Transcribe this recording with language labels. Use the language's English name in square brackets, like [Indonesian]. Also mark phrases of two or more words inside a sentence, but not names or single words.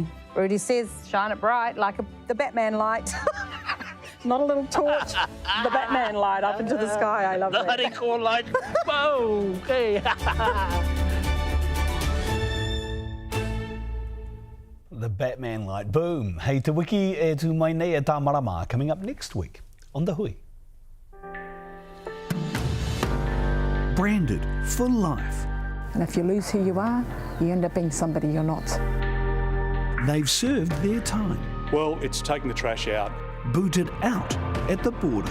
[English] Rudi says, shine it bright like the Batman light. Not a little torch, the Batman light up into the sky. I love that. The honeycomb light. Whoa, okay. The Batman light. Boom. [Māori] Hei te wiki e tu mai nei e tā marama, [English] coming up next week on The Hui. Branded for life. And if you lose who you are, you end up being somebody you're not. They've served their time. Well, it's taking the trash out. Booted out at the border.